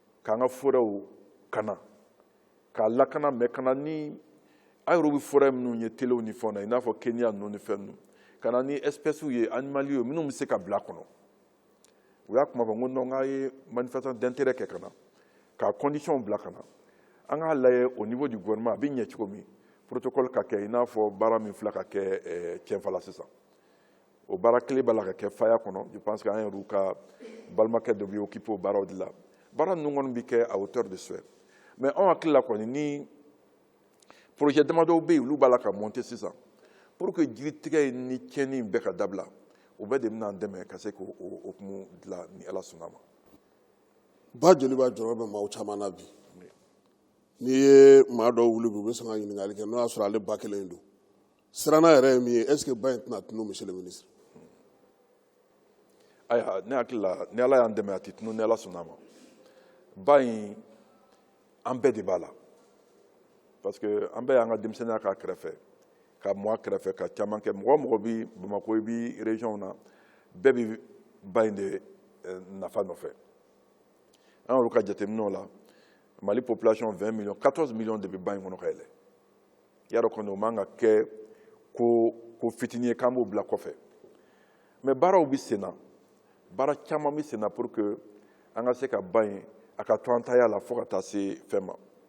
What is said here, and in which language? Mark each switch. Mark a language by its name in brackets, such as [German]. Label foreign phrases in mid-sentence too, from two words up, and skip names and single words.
[Bambara] k'an ka forêtw kana k'a lakana mais kana ni a yɛrɛw bɛ forêt minnu ye telew ni fɛnw na i n'a fɔ Kenya ninnu ni fɛn ninnu ka na ni espèces ye animaliers ye minnu bɛ se ka bila a kɔnɔ u y'a kuma fɔ n ko non k'a ye [French] manifestation d'intérêt [Bambara] kɛ ka na k'a condition bila ka na an k'a lajɛ [French] au niveau du gouvernement [Bambara] a bɛ ɲɛ cogo min protocole ka kɛ i n'a fɔ baara min filɛ ka kɛ cɛnfala sisan o baara kelen b'a la ka kɛ faya kɔnɔ [French] je pense que [Bambara] an yɛrɛw ka balimakɛ dɔ bɛ occupé o baaraw de la baara ninnu kɔni bɛ kɛ [French] à hauteur de souhait [Bambara] mais anw hakili la kɔni ni projet damadɔw bɛ yen olu b'a la ka monter sisan pour que jiritigɛ ni tiɲɛni bɛɛ ka dabila o bɛɛ de bɛna dɛmɛ ka se k'o hukumu dilan ni ala sɔnna ma. ba joli b'a jɔyɔrɔ bɛ maaw caman na bi n'i ye maa dɔw wuli bi u bɛ sɔn ka ɲininkali kɛ n'o y'a sɔrɔ ale ba kelen don siranna yɛrɛ ye min ye [French] est ce que [Bambara] ba in tɛna tunun [French] monsieur le ministre. [Bambara] ayiwa ne hakili la ni ala y'an dɛmɛ a tɛ tunun ni ala sɔnna ma ba in an bɛɛ de b'a la parce que an bɛɛ y'an ka denmisɛnninya k'a kɛrɛfɛ ka mɔ a kɛrɛfɛ ka caman kɛ mɔgɔ o mɔgɔ bɛ Bamako i bɛ région na bɛɛ bɛ ba in de nafa nɔfɛ an y'olu ka jateminɛw la Mali population 20 millions 14 millions de bɛ ba in kɔnɔ ka yɛlɛ i y'a dɔn kɔni o man ka kɛ ko fitinin ye k'an b'o bila kɔfɛ mais baaraw bɛ sen na baara caman bɛ sen na [French] pour que [Bambara] an ka se ka ba in a ka to an ta y'a la fo ka taa se fɛn ma